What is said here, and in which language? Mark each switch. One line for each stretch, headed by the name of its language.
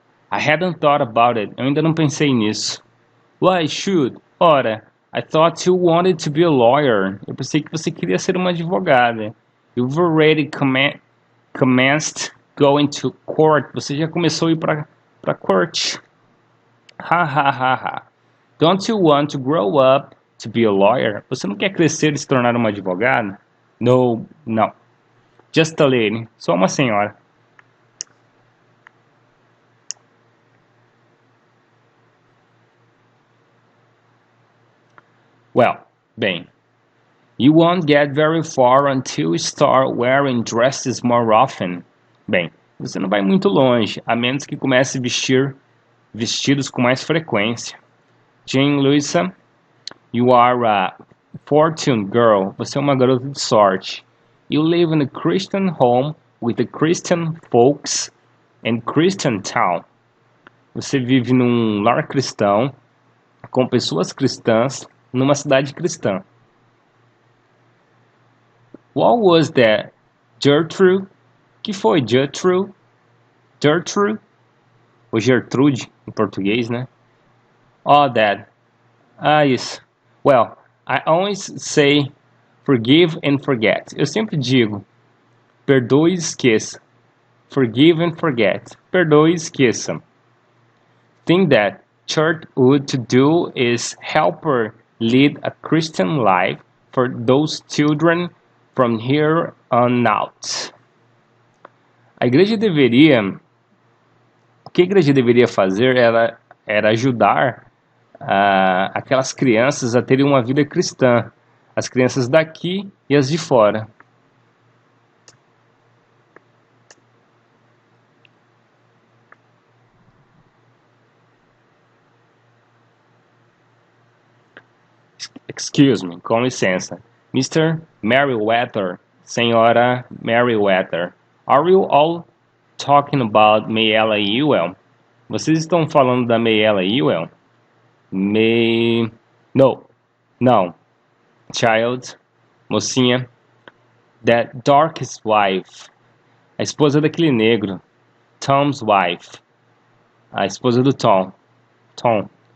English: I hadn't thought about it.
Portuguese: Eu ainda não pensei nisso.
English: Why should?
Portuguese: Ora,
English: I thought you wanted to be a lawyer.
Portuguese: Eu pensei que você queria ser uma advogada.
English: You've already commenced going to court.
Portuguese: Você já começou a ir para corte. Ha ha ha ha.
English: Don't you want to grow up to be a lawyer?
Portuguese: Você não quer crescer e se tornar uma advogada?
English: No. Just a lady.
Portuguese: Só uma senhora.
English: Well,
Portuguese: Bem,
English: you won't get very far until you start wearing dresses more often.
Portuguese: Bem, você não vai muito longe, a menos que comece a vestir vestidos com mais frequência.
English: Jane Louisa, you are a fortune girl.
Portuguese: Você é uma garota de sorte.
English: You live in a Christian home with the Christian folks and Christian town.
Portuguese: Você vive num lar cristão com pessoas cristãs numa cidade cristã.
English: What was that? Gertrude?
Portuguese: Que foi Gertrude? Gertrude? Ou Gertrude em português, né?
English: Oh, that.
Portuguese: Ah, isso.
English: Well, I always say forgive and forget.
Portuguese: Eu sempre digo perdoe e esqueça. Forgive and forget. Perdoe e esqueça.
English: Thing that church would to do is help her lead a Christian life for those children from here on out.
Portuguese: A igreja deveria, o que a igreja deveria fazer era ajudar aquelas crianças a terem uma vida cristã, as crianças daqui e as de fora.
English: Excuse me,
Portuguese: com licença.
English: Mr. Merriweather,
Portuguese: Senhora
English: Merriweather, are you all talking about Mayella Ewell?
Portuguese: Vocês estão falando da Mayella Ewell?
English: No,
Portuguese: não.
English: Child,
Portuguese: mocinha.
English: That darkest wife.
Portuguese: A esposa daquele negro.
English: Tom's wife.
Portuguese: A esposa do Tom.
English: Tom.